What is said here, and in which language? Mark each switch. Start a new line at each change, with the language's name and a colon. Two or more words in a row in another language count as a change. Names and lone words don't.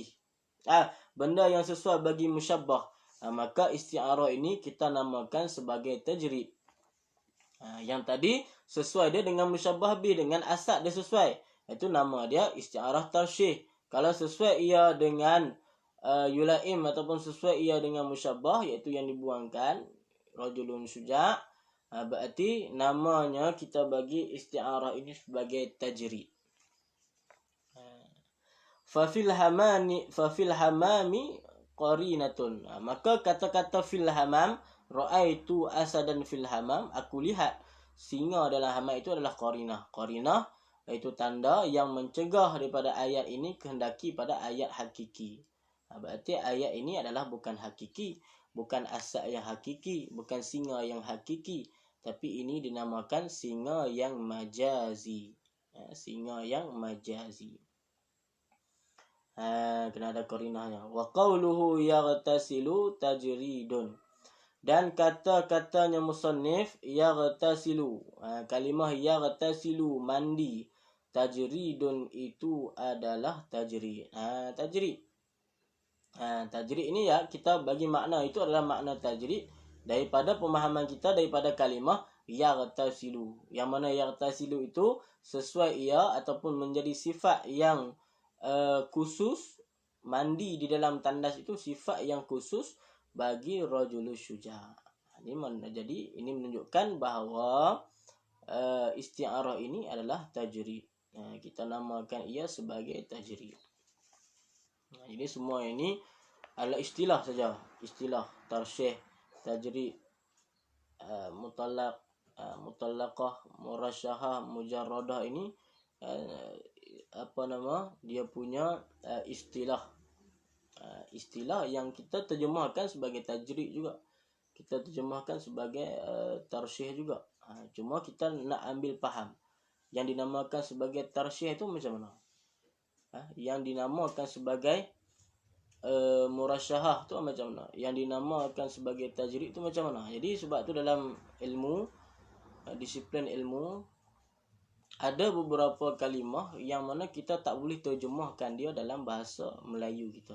Malay: Benda yang sesuai bagi musyabbah. Maka isti'arah ini kita namakan sebagai tajrid. Yang tadi sesuai dia dengan
Arabic: مشبه به,
Malay: dengan asad dia sesuai. Itu nama dia isti'arah tarsyih. Kalau sesuai ia dengan yulaim ataupun sesuai ia dengan musyabbah iaitu yang dibuangkan
Arabic: رجل شجاع',
Malay: berarti namanya kita bagi isti'arah ini sebagai tajrid.
Arabic: ففي الحمام قرينة.
Malay: Maka kata-kata
Arabic: في الحمام, رأيت أسدا في الحمام,
Malay: aku lihat singa dalam hamam itu adalah qarinah. Qarinah iaitu tanda yang mencegah daripada ayat ini kehendaki pada ayat hakiki. Berarti ayat ini adalah bukan hakiki, bukan asad yang hakiki, bukan singa yang hakiki, tapi ini dinamakan singa yang majazi. Singa yang majazi. Kena ada qarinahnya.
Arabic: وقوله يغتسل تجريد.
Malay: Dan kata-katanya musannif yaghtasilu. Kalimah yaghtasilu mandi. Tajridun itu adalah tajrid. Tajrid. Tajrid ini ya kita bagi makna itu adalah makna tajrid daripada pemahaman kita daripada kalimah yaghtasilu. Yang mana yaghtasilu itu sesuai ia ataupun menjadi sifat yang khusus, mandi di dalam tandas itu sifat yang khusus bagi
Arabic: الرجل الشجاع'.
Malay: Jadi ini menunjukkan bahawa isti'arah ini adalah tajrid. Kita namakan ia sebagai tajrid. Jadi semua ini adalah istilah saja. Istilah tarsyih, tajrid, mutallaqah, murasyahah, mujarradah ini dia punya istilah. Istilah yang kita terjemahkan sebagai tajrid juga. Kita terjemahkan sebagai tarsyih juga. Cuma kita nak ambil faham. Yang dinamakan sebagai tarsyih itu macam mana? Yang dinamakan sebagai murasyahah tu macam mana? Yang dinamakan sebagai tajrid tu macam mana? Jadi sebab tu dalam ilmu, disiplin ilmu, ada beberapa kalimah yang mana kita tak boleh terjemahkan dia dalam bahasa Melayu kita.